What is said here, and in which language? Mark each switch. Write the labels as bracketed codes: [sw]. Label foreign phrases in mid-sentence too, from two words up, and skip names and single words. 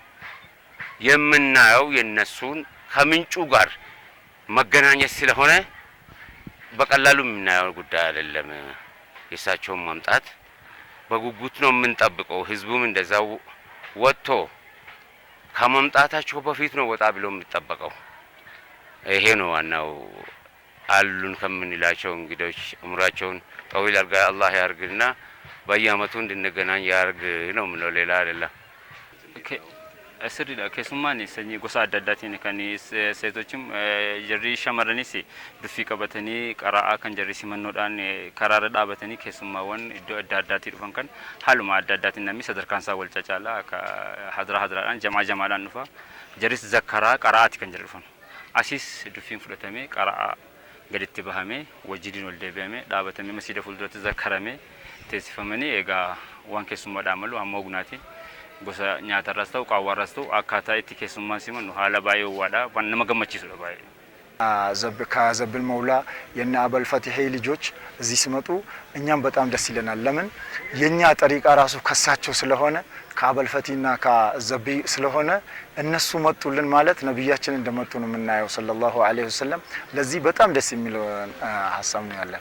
[am] የምናየው የነሱን ከምንጩ ጋር መገናኘት ስለሆነ በቀላሉ የምናየው ጉዳይ አይደለም። የእሳቸውን መምጣት በጉጉት ነው የምንጠብቀው። ህዝቡም እንደዛው ወጥቶ ከመምጣታቸው በፊት ነው ወጣ ብሎ የሚጠበቀው። ይሄ ነው ዋናው። አሉን ከምንላቸው እንግዶች እምራቸውን ጠዊል አርጋ አላህ ያርግና በየአመቱ እንድንገናኝ ያርግ ነው ምነው፣ ሌላ አይደለም። [om] asirriidha. Keessummaan sanyii gosa adda addaatiin kan seetochim jarri shamarranis duffii qabatanii qara'aa kan jarri simannoodhaan karaarra dhaabatanii keessummaawwan iddoo adda addaatii dhufan kan haaluma adda addaatiin namni sadarkaan isaa wal cacaalaa akka hadiraadhaan jamaadhaan dhufa. Jarris zakkaraa qara'aati kan jarri dhufan. Asis duffiin fudhatamee qara'aa gaditti bahamee wajjiin wal deebi'amee dhaabatamee masiida fuulduratti zakkaramee teessifamanii egaa waan keessummaadhaan malu amma ognaatiin gosa nyaatarras ta'u qaawwarras ta'u akkaataa itti keessummaan simannu haala baay'ee waadha waan nama gammachiisudha baay'ee. [am] ከዘብል መውላ የነ አበል ፈቲሄ ልጆች እዚህ ሲመጡ እኛም በጣም ደስ ይለናል። ለምን የኛ ጠሪቃ ራሱ ከሳቸው ስለሆነ ከአበል ፈቲና ከዘቢ ስለሆነ እነሱ መጡልን ማለት ነብያችን እንደመጡ ነው የምናየው [ar] صلى الله عليه وسلم። [am] ለዚህ በጣም ደስ የሚል ሐሳብ ነው ያለን።